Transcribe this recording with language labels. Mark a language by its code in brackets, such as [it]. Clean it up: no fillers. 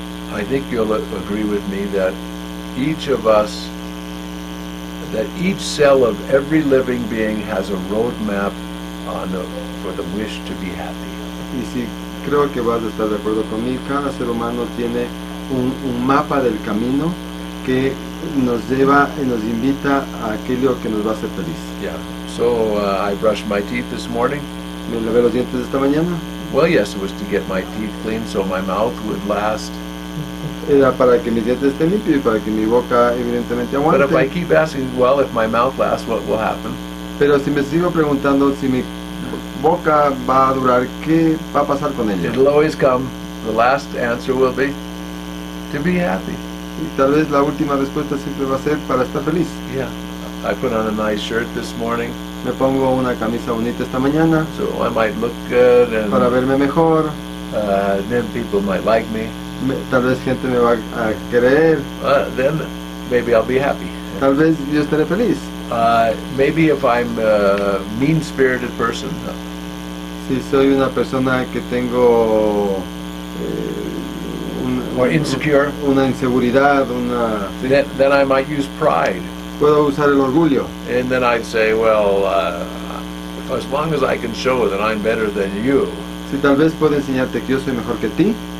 [en] I think you'll agree with me that each of us, that each cell of every living being has a roadmap for the wish to be happy. [es] y si creo que vas a estar de acuerdo conmigo, cada ser humano tiene un mapa del camino que nos lleva y nos invita a aquello que nos va a hacer feliz. [en] Yeah. So I brushed my teeth this morning. [es] Me lavé los dientes esta mañana. [en] Well, yes, it was to get my teeth clean so my mouth would last. [es] Era para que mis dientes estén limpios y para que mi boca evidentemente [en] But if I [es] aguante. [en] keep asking, well, if my mouth lasts, what will happen? [es] Pero si me sigo preguntando si mi boca va a durar, ¿qué va a pasar con ella? [en] It'll always come. The last answer will be to be happy. [es] Y tal vez la última respuesta siempre va a ser para estar feliz. [en] Yeah. I put on a nice shirt this morning, [es] Me pongo una camisa bonita esta mañana [en] so I might look good, and [es] para verme mejor. [en] then people might like me. [es] Tal vez gente me va a querer. [en] Then maybe I'll be happy. [es] Tal vez yo estaré feliz. [en] Maybe if I'm a mean-spirited person, [es] Si soy una persona que tengo [en] or insecure, [es] una inseguridad, [en] then I might use pride. [es] puedo usar el orgullo. [en] And then I'd say, well, as long as I can show that I'm better than you, [es] Si tal vez puedo enseñarte que yo soy mejor que ti,